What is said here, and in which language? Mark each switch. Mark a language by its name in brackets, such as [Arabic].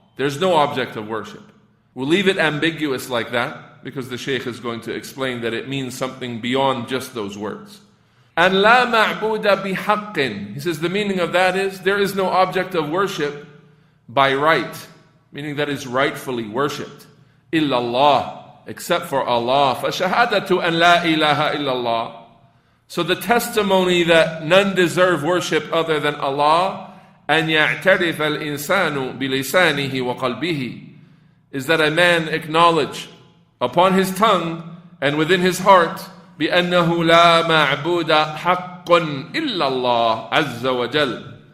[English] There's no object of worship. We'll leave it ambiguous like that, because the Shaykh is going to explain that it means something beyond just those words. And la ma'buda bihaqqin. He says the meaning of that is there is no object of worship by right, meaning that is rightfully worshipped. [Arabic] Illallah, [English] except for Allah. [Arabic] فَشَهَادَةُ أَنْ لَا إِلَهَ إِلَّا اللَّهِ. [English] So the testimony that none deserve worship other than Allah, [Arabic] أن يعترف الإنسان بلسانه وقلبه, [English] is that a man acknowledge upon his tongue and within his heart [Arabic] بأنه لا معبود حق إلا الله عز وجل.